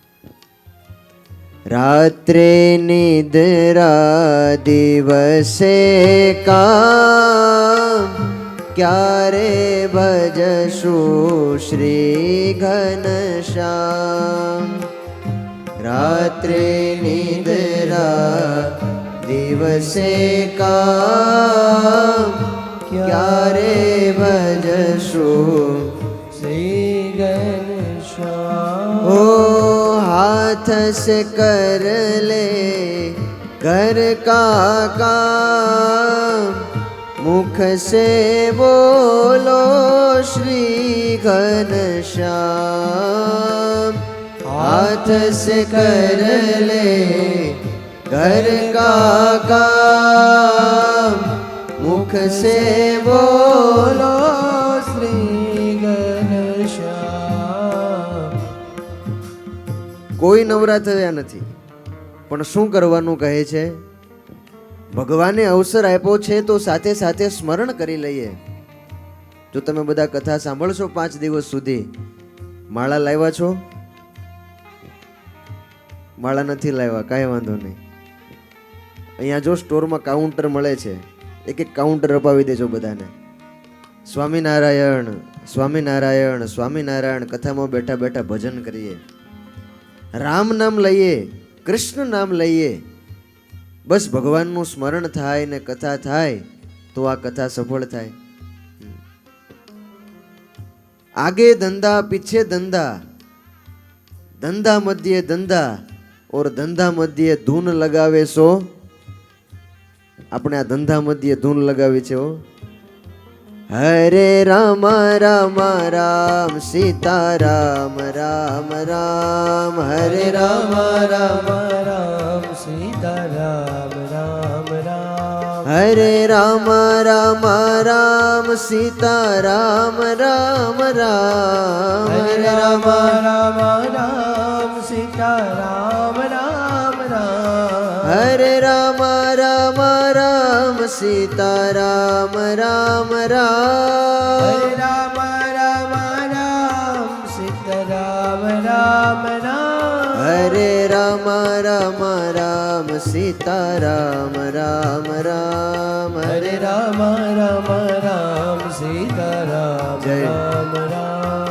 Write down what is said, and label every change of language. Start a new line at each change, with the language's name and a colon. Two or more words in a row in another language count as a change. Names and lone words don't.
Gujarati: રાત્રે નિદ્રા દિવસે કામ, ક્યારે ભજશું શ્રી ઘનશ્યામ. રાત્રે નિદ્રા દિવસે કામ, ક્યારે ભજશું શ્રી ઘનશ્યામ.
Hindi: ઓ हाथ से कर ले घर का काम, मुख से बोलो श्री घनश्याम. हाथ से कर ले घर का काम मुख से बोलो श्री घनश्याम।
Gujarati: કોઈ નવરા થયા નથી, પણ શું કરવાનું કહે છે? ભગવાને અવસર આપ્યો છે તો સાથે સાથે સ્મરણ કરી લઈએ. જો તમે બધા કથા સાંભળશો 5 દિવસ સુધી, માળા લાવ્યા છો? માળા નથી લાવ્યા, કાંઈ વાંધો નહીં. અહીંયા જો સ્ટોરમાં કાઉન્ટર મળે છે, એક એક કાઉન્ટર અપાવી દેજો બધાને. સ્વામિનારાયણ સ્વામિનારાયણ સ્વામિનારાયણ. કથામાં બેઠા બેઠા ભજન કરીએ, રામ નામ લઈએ, કૃષ્ણ નામ લઈએ. બસ ભગવાનનું સ્મરણ થાય ને કથા થાય તો આ કથા સફળ થાય.
Hindi: आगे धंधा पीछे धंधा, धंधा मध्य धंधा और धंधा मध्य धून लगावे सो.
Gujarati: આપણે આ ધંધા મધ્ય ધૂન લગાવી છે. હરે રામ રામ રામ સીતા રામ રામ રામ. હરે રામ રામ राम सीता राम राम राम। હરે રામ રામ રામ સીતા રામ રામ રામ. हरे राम राम राम सीता राम राम राम। હરે રામ રામ રામ સીતા રામ રામ રામ. हरे राम राम राम सीता राम राम राम। હરે રામ રામ રામ સીતા રામ રામ રામ. हरे राम राम राम सीता राम जय। राम राम।